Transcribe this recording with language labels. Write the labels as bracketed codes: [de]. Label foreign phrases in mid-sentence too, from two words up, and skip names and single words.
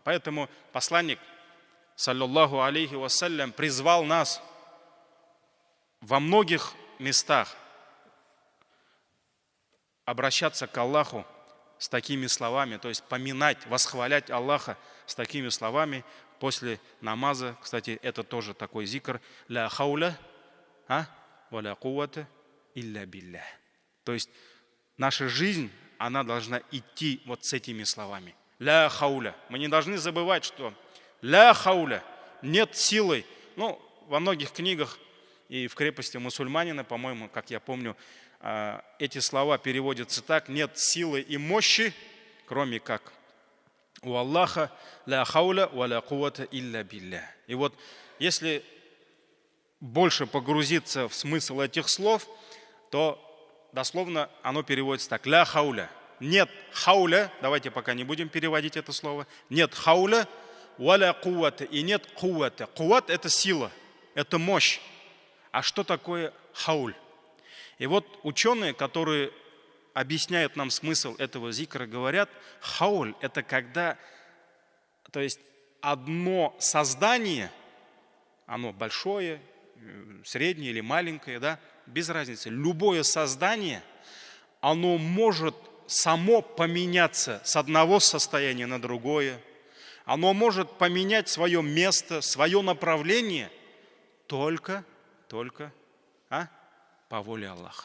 [ru] Поэтому посланник, [ar] صلى الله عليه وسلم, [ru] призвал нас во многих местах обращаться к Аллаху с такими словами, то есть поминать, восхвалять Аллаха с такими словами после намаза. Кстати, это тоже такой зикр. [ar] لا حول ولا قوة إلا بالله. [ru] То есть наша жизнь, она должна идти вот с этими словами. [ar] لا حول. [ru] Мы не должны забывать, что [ar] لا حول, [ru] нет силы. Ну, во многих книгах и в крепости мусульманина, по-моему, как я помню, эти слова переводятся так: нет силы и мощи, кроме как у Аллаха, [ar] لا حول ولا قوة إلا بالله. [ru] И вот если больше погрузиться в смысл этих слов, то дословно оно переводится так: [ar] لا حول. [ru] Нет хауля, давайте пока не будем переводить это слово. [ar] Нет حول ولا قوة, [ru] и нет куввата. Кувват — это сила, это мощь. А что такое хауль? И вот ученые, которые объясняют нам смысл этого зикра, говорят, хауль — это когда, то есть одно создание, оно большое, среднее или маленькое, да, без разницы, любое создание, оно может само поменяться с одного состояния на другое, оно может поменять свое место, свое направление только по воле Аллаха.